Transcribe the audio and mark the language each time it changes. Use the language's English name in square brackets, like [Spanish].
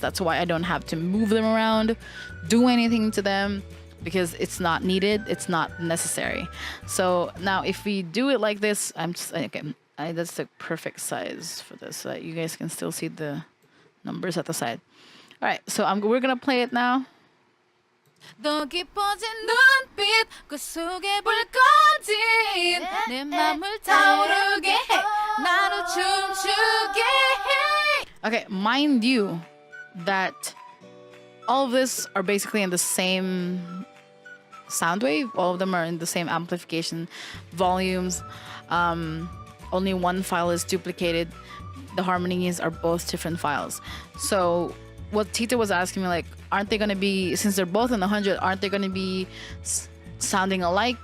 [English] That's why I don't have to move them around, do anything to them, because it's not needed. It's not necessary. So now if we do it like this, that's the perfect size for this, so that you guys can still see the numbers at the side. All right, so we're gonna play it now. [Korean] 더 깊어진 눈빛 그 속에 불꺼진 내 맘을 타오르게 해 나로 춤추게 해. [English] Okay, mind you that all of this are basically in the same sound wave. All of them are in the same amplification volumes. Only one file is duplicated. The harmonies are both different files. So what Tita was asking me, like, aren't they going to be, since they're both in the 100, aren't they going to be sounding alike?